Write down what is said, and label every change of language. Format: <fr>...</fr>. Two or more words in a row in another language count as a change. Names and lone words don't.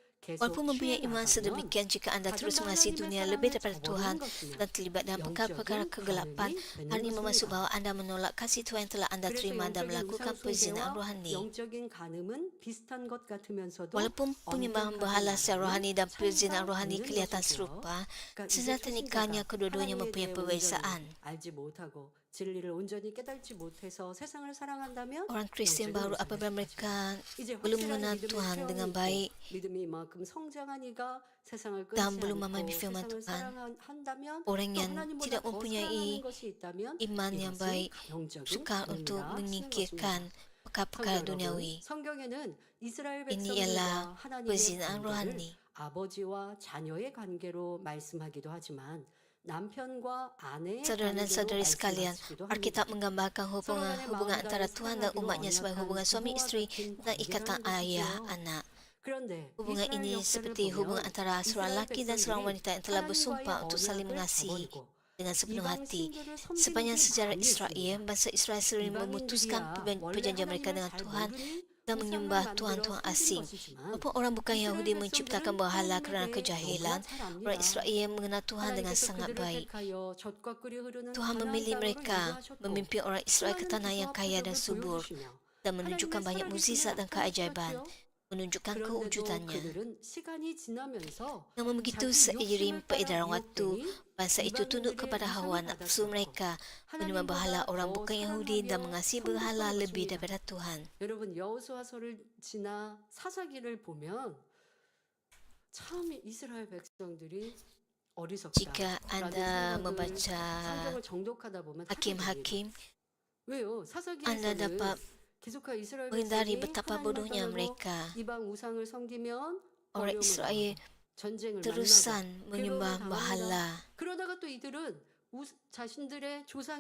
<ms>Walaupun mempunyai iman sedemikian, jika anda terus mengasihi dunia lebih daripada Tuhan dan terlibat dalam perkara-perkara kegelapan, hal ini bermaksud bahawa anda menolak kasih Tuhan yang telah anda terima dan melakukan perzinaan rohani.</ms> <ko>영적인 간음은 비슷한 것 같으면서도</ko> <ms>Walaupun penyembahan berhala secara rohani dan perzinaan rohani kelihatan serupa, sebenarnya nikahnya kedua-duanya mempunyai perbezaan.</ms> <ko>알지 못하고 진리를 온전히 깨닫지 못해서 세상을 사랑한다면</ko> <ms>Orang Kristian baru apabila mereka</ms> <ko>이제</ko> <ms>belum</ms> <ko>확실한</ko> <ms>mengenal</ms> <ko>믿음의</ko> <ms>Tuhan</ms> <ko>체험이</ko> <ms>dengan</ms> <ko>있고</ko> <ms>baik</ms> <ko>믿음이 이만큼 성장하니까 세상을 끊지</ko> <ms>dan belum</ms> <ko>않고</ko> <ms>memahami firman</ms> <ko>세상을</ko> <ms>Tuhan,</ms> <ko>사랑한다면</ko> <ms>orang</ms> <ko>또</ko> <ms>yang</ms> <ko>하나님보다</ko> <ms>tidak</ms> <ko>더</ko> <ms>mempunyai</ms> <ko>사랑하는 것이 있다면</ko> <ms>iman yang</ms> <ko>이것은</ko> <ms>baik</ms> <ko>영적인</ko> <ms>sukar untuk</ms> <ko>간음이라</ko> <ms>menyingkirkan</ms> <ko>쓰는</ko> <ms>perkara-perkara</ms> <ko>것입니다.</ko> <ms>duniawi.</ms> <ko>성경에는 이스라엘</ko> <ms>Ini ialah</ms> <ko>백성들과 하나님의</ko> <ms>perzinaan</ms> <ko>관계를</ko> <ms>rohani.</ms> <ko>아버지와 자녀의 관계로 말씀하기도 하지만 남편과 아내의</ko> <ms>Saudara dan</ms> <ko>관계로</ko> <ms>saudari sekalian,</ms> <ko>말씀하시기도</ko> <ms>Alkitab</ms> <ko>합니다.</ko> <ms>menggambarkan hubungan antara Tuhan dan umatnya sebagai hubungan suami isteri dan ikatan ayah anak.</ms> <ko>그런데</ko> <ms>Hubungan</ms> <ko>이스라엘</ko> <ms>ini</ms> <ko>역사를</ko> <ms>seperti</ms> <ko>보면</ko> <ms>hubungan antara seorang lelaki dan seorang</ms> <ko>백성들이</ko> <ms>wanita yang telah bersumpah</ms> <ko>하나님과의</ko> <ms>untuk saling</ms> <ko>언약을</ko> <ms>mengasihi</ms> <ko>저버리고</ko> <ms>dengan sepenuh</ms> <ko>이방</ko> <ms>hati.</ms> <ko>신들을 섬기는</ko> <ms>Sepanjang</ms> <ko>게</ko> <ms>sejarah</ms> <ko>많이</ko> <ms>Israel,</ms> <ko>있습니다.</ko> <ms>bangsa Israel sering memutuskan</ms> <ko>이방인들이야 원래</ko> <ms>perjanjian mereka</ms> <ko>하나님을</ko> <ms>dengan</ms> <ko>잘</ko> <ms>Tuhan</ms> <ko>모르니</ko> <ms>dan</ms> <ko>우상을</ko> <ms>menyembah</ms> <ko>만들어</ko> <ms>tuhan-tuhan</ms> <ko>섬긴</ko> <ms>asing.</ms> <ko>것이지만</ko> <ms>Walaupun orang bukan Yahudi</ms> <ko>이스라엘</ko> <ms>menciptakan</ms> <ko>백성들은</ko> <ms>berhala kerana</ms> <ko>하나님에 대해</ko> <ms>kejahilan,</ms> <ko>너무나 잘 압니다.</ko> <ms>orang Israel mengenal Tuhan dengan</ms> <ko>하나님께서</ko> <ms>sangat</ms> <ko>그들을</ko> <ms>baik.</ms> <ko>택하여 젖과 꿀이 흐르는</ko> <ms>Tuhan</ms> <ko>가나안</ko> <ms>memilih</ms> <ko>땅으로</ko> <ms>mereka</ms> <ko>인도하셨고</ko> <ms>memimpin orang Israel ke</ms> <ko>수많은</ko> <ms>tanah yang</ms> <ko>기사와</ko> <ms>kaya dan</ms> <ko>표적을</ko> <ms>subur</ms> <ko>보여주시며</ko> <ms>dan menunjukkan</ms> <ko>하나님의</ko> <ms>banyak mukjizat</ms> <ko>살아계심을</ko> <ms>dan keajaiban,</ms> <ko>나타내셨지요.</ko> <ms>menunjukkan</ms> <ko>그런데도</ko> <ms>kewujudannya.</ms> <ko>그들은 시간이 지나면서</ko> <ms>Namun begitu</ms> <ko>자기</ko> <ms>seiring</ms> <ko>욕심을 따라</ko> <ms>peredaran waktu,</ms> <ko>미혹되니</ko> <ms>bangsa itu tunduk</ms> <ko>이방인들의</ko> <ms>kepada</ms> <ko>우상을</ko> <ms>hawa nafsu</ms> <ko>받아들였고</ko> <ms>mereka, menyembah berhala</ms> <ko>하나님보다</ko> <ms>orang</ms> <ko>더</ko> <ms>bukan Yahudi dan</ms> <ko>사랑하며</ko> <ms>mengasihi berhala</ms> <ko>섬겼던</ko> <ms>lebih</ms> <ko>것입니다.</ko> <ms>daripada Tuhan.</ms> <ko>여러분 여호수아서를 지나 사사기를 보면 참 이스라엘 백성들이 어리석다.</ko> <ms>Jika anda membaca</ms> <ko>성경을 정독하다 보면 하게 됩니다.</ko> <ms>Hakim-Hakim,</ms> <ko>왜요?</ko> <ms>anda</ms> <ko>사사기에서는</ko> <ms>dapat</ms> <ko>계속하여 이스라엘</ko> <ms>menghindari</ms> <ko>백성이</ko> <ms>betapa</ms> <ko>하나님을</ko> <ms>bodohnya</ms> <ko>떠나고</ko> <ms>mereka.</ms> <ko>이방 우상을 섬기면</ko> <ms>Orang</ms> <ko>어려움을</ko> <ms>Israel</ms> <ko>당하고 전쟁을</ko> <ms>terusan</ms> <ko>만나고</ko> <ms>menyembah</ms> <ko>괴로움을 당합니다.</ko> <ms>berhala</ms> <ko>그러다가 또 이들은 자신들의 조상의</ko>